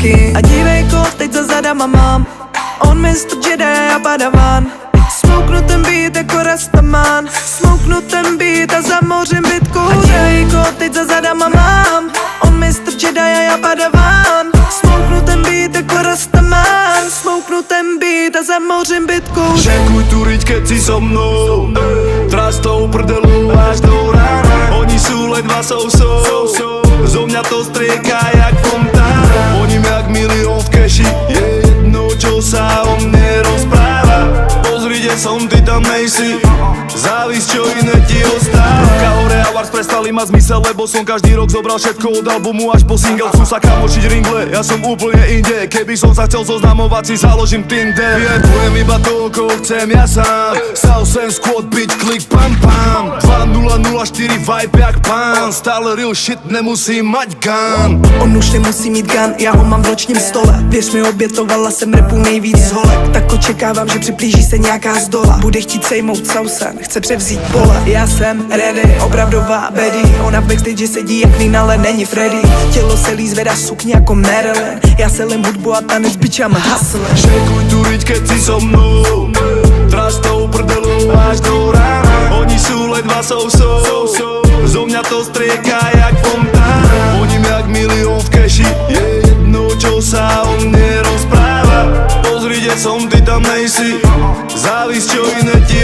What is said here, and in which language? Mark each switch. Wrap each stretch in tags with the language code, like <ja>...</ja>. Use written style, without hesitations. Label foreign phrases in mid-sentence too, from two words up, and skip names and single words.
<cs>A dívejko, teď za zadama mám on Mr. Jedi a Padawan. Smouknu ten beat jako Rastaman, smouknu ten beat a zamořím bitku. A dívejko, teď za zadama mám on Mr. Jedi a Padawan. Smouknu ten beat jako Rastaman, smouknu ten beat a zamořím bitku.</cs> <sk>Šejkuj tu riť, keď si so mnou, tráš tou prdelou až do rána. Oni sú len dva sousou, zo mňa to strieka jak fontána. Oni jak milión v keši, je jedno, čo sa o mne rozpráva. Pozri, kde som, ty tam nejsi, závis, čo iné ti ostáva. Kahore a Wars prestali mať zmysel, lebo som každý rok zobral všetko od albumu až po single. Chcú sa kamočiť ringle, ja som úplne inde. Keby som sa chcel zoznamovať, si založím Tinder. Vyjebujem iba to, koho chcem ja sám. Southend</sk> <en>squad, bitch,</en> <sk>klik, pam pam. 2004 vibe jak pán, stále</sk> <en>real shit,</en> <sk>nemusím mať gun.</sk> <cs>On už nemusí mít gun, já ho mám v ročním stole. Věř mi, obětovala jsem rapu nejvíc z holek. Tak očekávám, že připlíží se nějaká z dola. Bude chtít sejmout Southend, chce převzít pole. Já jsem ready, opravdová Betty. Ona v backstage sedí jak Nina, ale není Freddy. Tělo se líz, zvedá sukně jako Marilyn. Já selím hudbu a tanec,</cs> <en>bitch, I'm hustler.</en> <sk>Šejkuj tu riť, keď si so mnou, tráš tou prdelou až do rána. Oni sú len dva sousou, zo mňa to strieka jak fontána. Oni jak milión v keši, je jedno, čo sa o mne rozpráva. Pozri, kde som, ty tam nejsi, závis, čo iné</sk>